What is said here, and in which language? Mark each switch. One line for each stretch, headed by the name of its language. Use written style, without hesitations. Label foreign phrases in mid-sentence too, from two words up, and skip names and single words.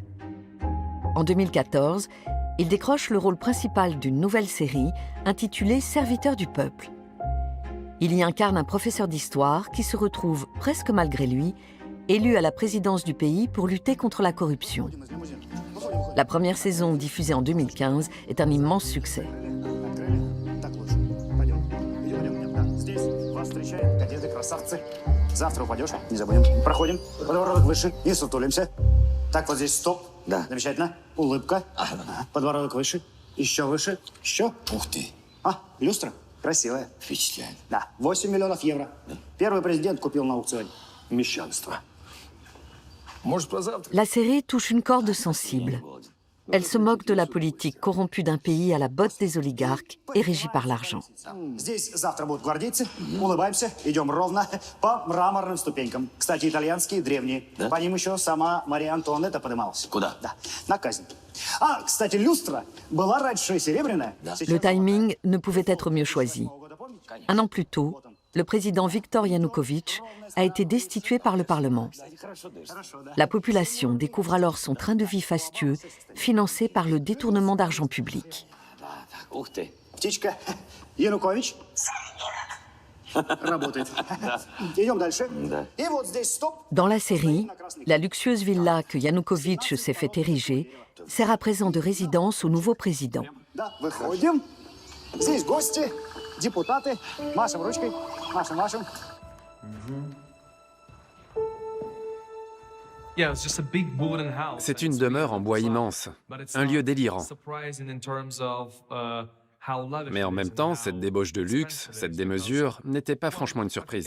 French: En 2014, il décroche le rôle principal d'une nouvelle série intitulée Serviteur du peuple. Il y incarne un professeur d'histoire qui se retrouve, presque malgré lui, élu à la présidence du pays pour lutter contre la corruption. La première saison, diffusée en 2015, est un immense succès.
Russian: Завтра упадешь, не забудем. Проходим, подбородок выше и сутулимся. Так, вот здесь стоп. Да. Замечательно. Улыбка. Ага. Подбородок выше. Еще выше. Еще. Ух ты. А, люстра. Красивая. Впечатляет. Да. 8 миллионов евро. Да. Первый президент купил на аукционе. Мещанство. Может, позавтра?
French: La série touche une corde sensible. Elle se moque de la politique corrompue d'un pays à la botte des oligarques et régie par l'argent.
Russian: Здесь завтра будут гвардейцы. Улыбаемся, идем ровно по мраморным ступенькам. Кстати, итальянские, древние. Да? По ним еще сама Мария Антуанетта поднималась. Куда? Да, на казнь. А, кстати, люстра была раньше серебряная. Да.
French: Le timing ne pouvait être mieux choisi. 1 an plus tôt, le président Viktor Yanukovych a été destitué par le Parlement. La population découvre alors son train de vie fastueux, financé par le détournement d'argent public.
Russian: Птичка, Янукович. Работает. Идем дальше. И вот здесь стоп.
French: Dans la série, la luxueuse villa que Yanukovych s'est fait ériger sert à présent de résidence au nouveau président.
Russian: Да, выходим. Здесь гости, депутаты. Машем ручкой. Машем.
French: C'est une demeure en bois immense, un lieu délirant. Mais en même temps, cette débauche de luxe, cette démesure, n'était pas franchement une surprise.